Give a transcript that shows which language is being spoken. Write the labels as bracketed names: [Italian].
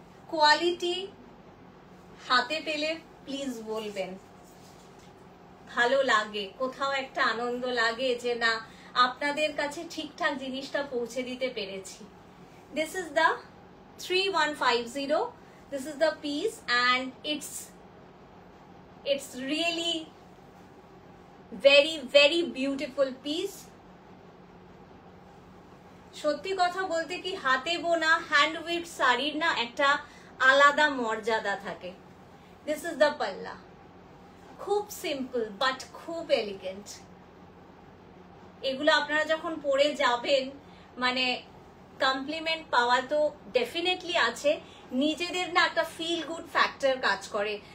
[Bangla] Quality হাতে পেলে please বলবেন, ভালো লাগে, কোথাও একটা আনন্দ লাগে যে না আপনাদের কাছে ঠিকঠাক জিনিসটা পৌঁছে দিতে পেরেছি। [English] This is the 3150. This is the piece and it's really very very beautiful piece. [Bangla] সত্যি কথা বলতে কি হাতে বোনা হ্যান্ড উইভ শাড়ির না একটা আলাদা মর্যাদা থাকে। [English] This is the [Bangla] পাল্লা, খুব সিম্পল বাট খুব এলিগেন্ট। এগুলো আপনারা যখন পরে যাবেন মানে কমপ্লিমেন্ট পাওয়া তো ডেফিনেটলি আছে, নিজেদের না একটা ফিল গুড ফ্যাক্টর কাজ করে।